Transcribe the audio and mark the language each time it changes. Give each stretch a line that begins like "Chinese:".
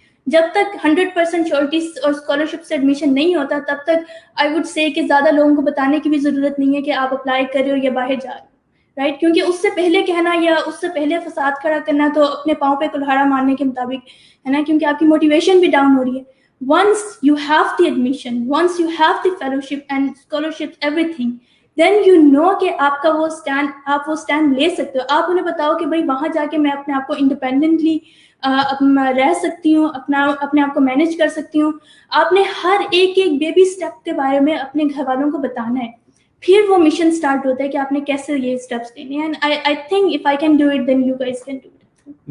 Urdu: جب تک 100% شیورٹی اور اسکالرشپ سے ایڈمیشن نہیں ہوتا تب تک
English: I would say
Urdu: کہ زیادہ لوگوں کو بتانے کی بھی ضرورت نہیں ہے کہ آپ اپلائی کر رہے ہو یا باہر جا رہے ہو, رائٹ. کیونکہ اس سے پہلے کہنا یا اس سے پہلے فساد کھڑا کرنا تو اپنے پاؤں پہ کلہاڑا مارنے کے مطابق ہے نا, کیونکہ آپ کی موٹیویشن بھی ڈاؤن ہو رہی ہے.
English: once you have the admission, once you have the fellowship and scholarship, everything, then you know
Urdu: کہ آپ کا وہ اسٹینڈ لے سکتے ہو. آپ انہیں بتاؤ کہ بھائی وہاں جا کے میں اپنے آپ کو انڈیپینڈنٹلی رہ سکتی ہوں, اپنے آپ کو مینیج کر سکتی ہوں. آپ نے ہر ایک بیبی اسٹیپ کے بارے میں اپنے گھر والوں کو بتانا ہے, پھر وہ مشن سٹارٹ ہوتا ہے کہ آپ نے کیسے یہ اسٹیپس لینے ہیں.
English: And I think if I can do it then you guys can do it.